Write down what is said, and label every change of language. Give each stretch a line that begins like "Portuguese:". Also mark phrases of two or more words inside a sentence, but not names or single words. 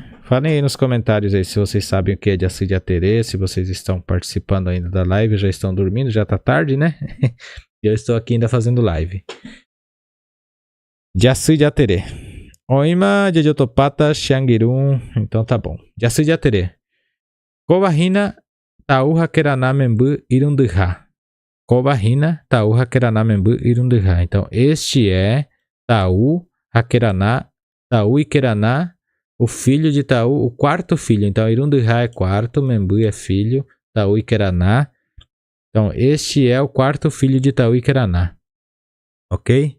Portuguese: Falem aí nos comentários aí se vocês sabem o que é Jaci de Aterê, se vocês estão participando ainda da live, já estão dormindo, já tá tarde, né? E eu estou aqui ainda fazendo live. Jaci de Aterê.
Tupí: Oima de Jotopata Xangirum.
Portuguese: Então tá bom. Jaci de Aterê.
Tupí: Kobahina Tauha Keraná Membu Irunduha. Kobahina Tauha Keraná Membu Irunduha.
Portuguese: Então este é Tau Hakeraná, Tau e Keraná, o filho de Tau, o quarto filho. Então Irunduha é quarto, Membu é filho, Tau e Keraná. Então este é o quarto filho de Tau e Keraná. Ok?